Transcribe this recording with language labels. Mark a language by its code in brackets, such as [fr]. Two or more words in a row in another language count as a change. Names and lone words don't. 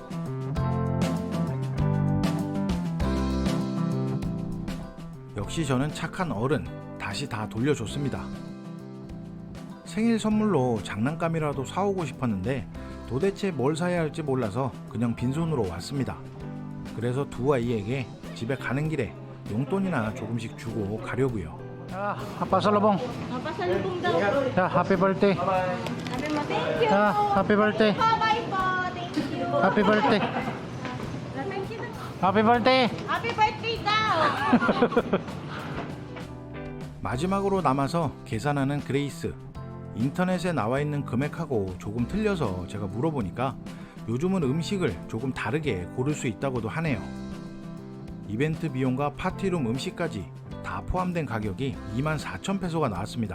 [ko] 역시 저는 착한 어른, 다시 다 돌려줬습니다. 생일 선물로 장난감이라도 사오고 싶었는데 도대체 뭘 사야 할지 몰라서 그냥 빈손으로 왔습니다. 그래서 두 아이에게 집에 가는 길에 용돈이나 조금씩 주고 가려고요. 자, [tl] pasalubong. Pasalubong daw. [en] 자, happy birthday. [tl] Sabi mo, [en] thank you. 자, happy birthday. Bye po. Thank you. Happy birthday. Thank you. Happy birthday. Happy birthday daw. [ko] 마지막으로 남아서 계산하는 그레이스. 인터넷에 나와 있는 금액하고 조금 틀려서 제가 물어보니까 요즘은 음식을 조금 다르게 고를 수 있다고도 하네요. 이벤트 비용과 파티룸 음식까지 다 포함된 가격이 24,000페소가 나왔습니다.